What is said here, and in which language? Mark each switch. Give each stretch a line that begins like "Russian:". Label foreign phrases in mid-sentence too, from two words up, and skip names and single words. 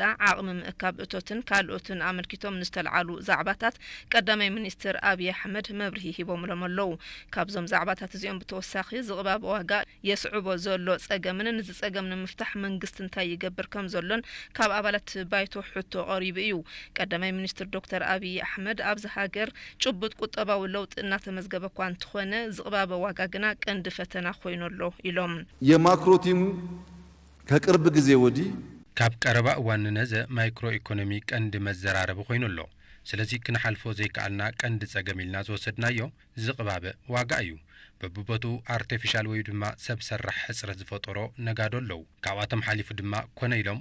Tigrinya: ዓቕሚ ምእካብ እቶትን ካልኦትን ኣመልኪቶም ንስተልዓሉ ዛዕባታት ቀዳማይ ሚኒስትር አብይ አሕመድ መብርሂ ሂቦምሎም ኣለዉ ካብዞም ዛዕባታት እዚኦም ብተወሳኺ ዝቕባብ ዋጋ የስዕቦ ዘሎ ጸገምን ንዝጸገም ንምፍታሕ መንግስቲ እንታይ ይገብር ከም ዘሎን ካብ ኣባላት ባይቶ ሕቶ ቀሪቡ እዩ ቀዳማይ ሚኒስትር ዶክተር አብይ አሕመድ ኣብ ሃገር ጭቡጥ ቁጠባዊ ለውጥ እናተመዝገበ እኳ ሆነ ዝቅባበ ዋጋ ግና ቀንድ ፈተና ኮይኖሎ ኢሎም
Amharic: የማክሮ ቲሙ ከቅርብ ጊዜ ወዲህ
Tigrinya: ካብ ቀረባ እዋን ነዘ ማይክሮ ኢኮኖሚ ቀንድ መዘራረብ ኮይኖሎ ስለዚ ክንሓልፎ ዘይከኣልና ቀንድ ጸገሚልና ዝወሰድናዮ ዝቅባበ ዋጋ እዩ በብቦቱ አርቲፊሻል ወይ ድማ ሰብ ሰራሕ ሕጽረት ዝፈጠሮ ነጋዶ ኣለው ካብኣቶም ሓሊፉ ድማ ኮነ ኢሎም